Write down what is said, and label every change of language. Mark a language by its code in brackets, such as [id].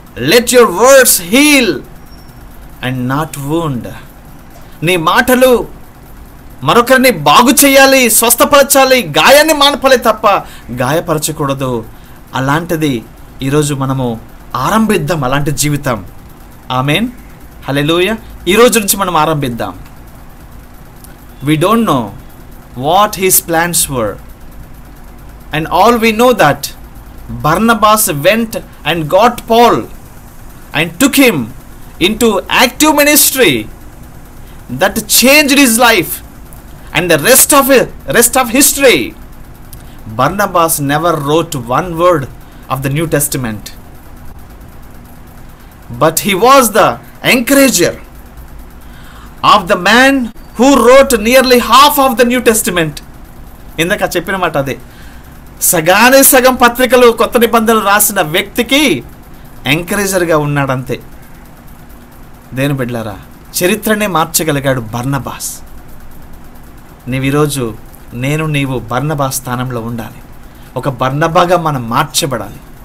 [en] Let your words heal and not wound. [te] నీ మాటలు మరొకరిని బాగు చేయాలి, స్వస్థపరచాలి, గాయాన్ని మానపాలి తప్ప గాయపరచకూడదు. అలాంటిది ఈరోజు మనము ఆరంభిద్దాం, అలాంటి జీవితం. ఆమేన్, హల్లెలూయా. ఈరోజు నుంచి మనం ఆరంభిద్దాం. [en] We don't know what his plans were, and all we know that Barnabas went and got Paul and took him into active ministry that changed his life and the rest of history. Barnabas never wrote one word of the New Testament, but he was the encourager of the man who wrote nearly half of the New Testament. [te] ఇందాక చెప్పిన మాట అదే. సగానే సగం పత్రికలు, కొత్త నిబంధనలు రాసిన వ్యక్తికి ఎంకరేజర్గా ఉన్నాడు అంతే. దేని బిడ్డలారా, చరిత్రనే మార్చగలిగాడు బర్నబాస్. ఈరోజు నీవు బర్నబాస్ స్థానంలో ఉండాలి. ఒక బర్నబాగా మనం మార్చబడాలి.